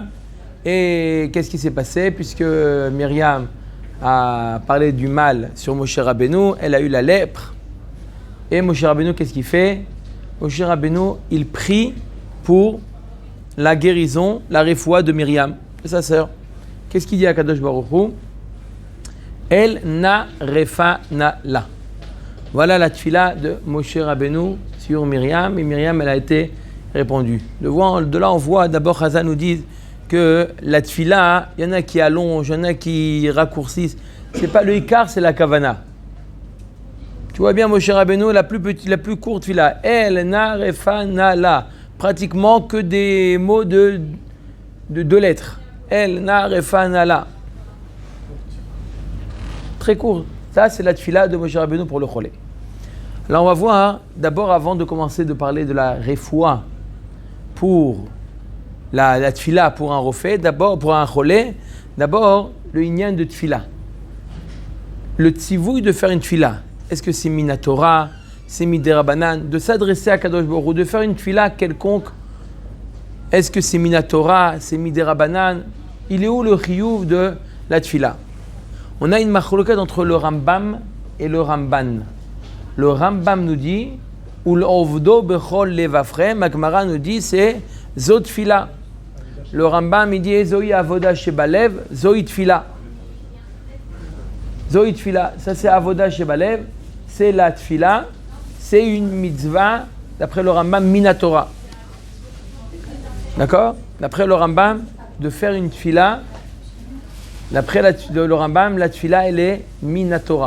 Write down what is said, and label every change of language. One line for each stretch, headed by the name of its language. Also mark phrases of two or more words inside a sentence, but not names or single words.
French: Et qu'est-ce qui s'est passé? Puisque Myriam a parlé du mal sur Moshe Rabbeinu, elle a eu la lèpre. Et Moshe Rabbeinu, qu'est-ce qu'il fait? Moshe Rabbeinu, il prie pour la guérison, la refoua de Myriam, de sa sœur. Qu'est-ce qu'il dit à Kadosh Baruch Hu?
Hebrew: אל נא רפא נא לה.
French: Voilà la tfila de Moshe Rabbeinu sur Myriam, et Myriam, elle a été répondue. De là, on voit, d'abord, Chazal nous dit que la tfila, il y en a qui allongent, il y en a qui raccourcissent. C'est pas le ikar, c'est la kavana. Tu vois bien, Moshe Rabbeinu, la plus courte tfila.
Hebrew: אל נא רפא נא לה.
French: Pratiquement que des mots de deux lettres.
Hebrew: אל נא רפא נא לה.
French: Très court. Ça, c'est la tfila de Moshe Rabbeinu pour le cholé. Alors, on va voir, d'abord, avant de commencer de parler de la refoua pour la tfila pour un refait, d'abord, pour un cholé, d'abord, le inyan de tfila. Le tzivouille de faire une tfila. Est-ce que c'est minatora, c'est miderabanan, de s'adresser à Kadosh Baruch Hu, de faire une tfila quelconque? Est-ce que c'est minatora, c'est miderabanan? Il est où le chiyuv de la tfila? On a une machloket entre le Rambam et le Ramban. Le Rambam nous dit,
Hebrew: ולעבדו בכל לבבכם,
French: Agmara nous dit, c'est
Hebrew: זאת תפילה.
French: Le Rambam il dit,
Hebrew: זו עבודה שבלב, זו תפילה. זו תפילה,
French: ça c'est
Hebrew: עבודה שבלב,
French: c'est la tfila, c'est une mitzvah, d'après le Rambam, minatora. D'accord? D'après le Rambam, de faire une tfila, d'après le Rambam, la tfila, elle est minatora.